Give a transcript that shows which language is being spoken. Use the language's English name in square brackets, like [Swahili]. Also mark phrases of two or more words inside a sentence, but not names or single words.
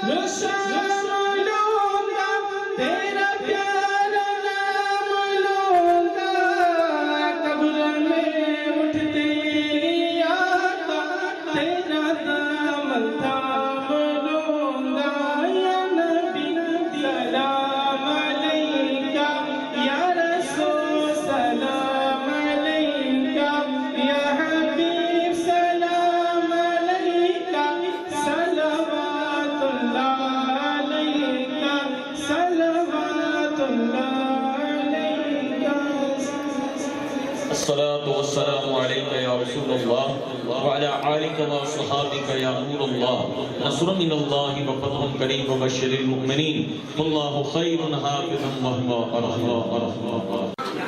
[Urdu] شام لوں گا تیرا پیارا نام لوں گا قبر میں اٹھتے ہی آقا تیرا دامن تھام لوں گا [Arabic] یا نبی سلام علیکہ یا رسول سلام علیکہ یا حبیب سلام علیکہ صلوات اللہ علیکہ صلوات اللہ علیکہ الصلاة والسلام عليك يا رسول الله وعلى آلك وصحابك يا نور الله نصر من الله وفتح قريب وبشر المؤمنين والله خير حافظا وهو أرحم